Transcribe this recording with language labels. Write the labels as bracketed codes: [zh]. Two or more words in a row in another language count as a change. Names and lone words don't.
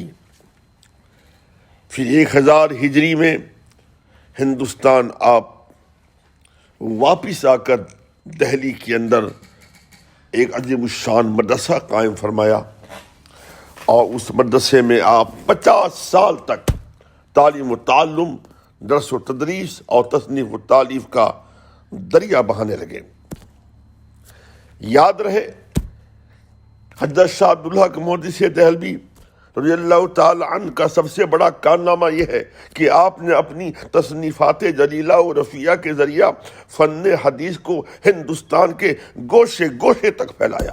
[ur] پھر 1000 ہجری میں ہندوستان آپ واپس آ کر دہلی کے اندر ایک عظیم الشان مدرسہ قائم فرمایا، اور اس مدرسے میں آپ 50 سال تک تعلیم و تعلم، درس و تدریس اور تصنیف و تالیف کا دریا بہانے لگے۔ یاد رہے حضرت شاہ عبدالحق محدث دہلوی [ar] رضی اللہ تعالی عنہ [ur] کا سب سے بڑا کارنامہ یہ ہے کہ آپ نے اپنی تصنیفات جلیلہ و رفیعہ کے ذریعہ فن حدیث کو ہندوستان کے گوشے گوشے تک پھیلایا۔